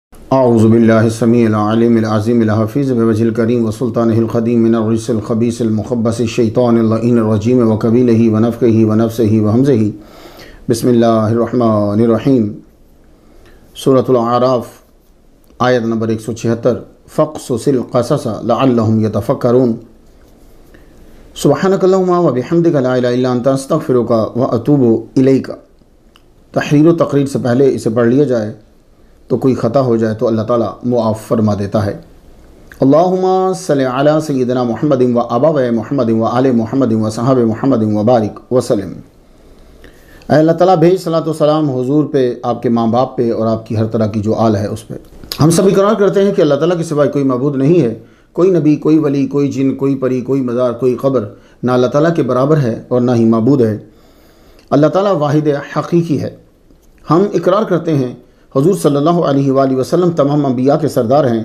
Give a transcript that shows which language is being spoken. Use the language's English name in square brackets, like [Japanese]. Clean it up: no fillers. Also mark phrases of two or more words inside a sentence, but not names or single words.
[Arabic] أعوذ بالله السميع العليم العظيم الحفيظ ووجهه الكريم وسلطانه القديم من الرجس الخبيث المخبث الشيطان اللعين الرجيم وقبيله ونفخه ونفسه وهمزه بسم الله الرحمن الرحيم. [Urdu] سورۃ الاعراف آیت نمبر 176. [Arabic] فاقصص القصص لعلهم يتفكرون. سبحانك اللهم وبحمدك لا إله إلا أنت أستغفرك وأتوب إليك. [Urdu] تحریر و تقریر سے پہلے اسے پڑھ لیا جائے تو کوئی خطا ہو جائے تو اللہ تعالیٰ معاف فرما دیتا ہے. [Arabic] اللهم صل على سيدنا محمد وآباء محمد وآل محمد وأصحاب محمد وبارك وسلم. [Urdu] اللہ تعالیٰ بھیج صلوٰۃ و سلام حضور پہ، آپ کے ماں باپ پہ اور آپ کی ہر طرح کی جو آل ہے اس پر. ہم سب اقرار کرتے ہیں کہ اللہ تعالیٰ کے سوائے کوئی معبود نہیں ہے، کوئی نبی، کوئی ولی، کوئی جن، کوئی پری، کوئی مزار، کوئی قبر نہ اللہ تعالیٰ کے برابر ہے اور نہ ہی معبود ہے. اللہ تعالیٰ واحد حقیقی ہے۔ ہم اقرار کرتے ہیں حضور [Arabic] صلى الله عليه وسلم [Urdu] تمام انبیاء کے سردار ہیں.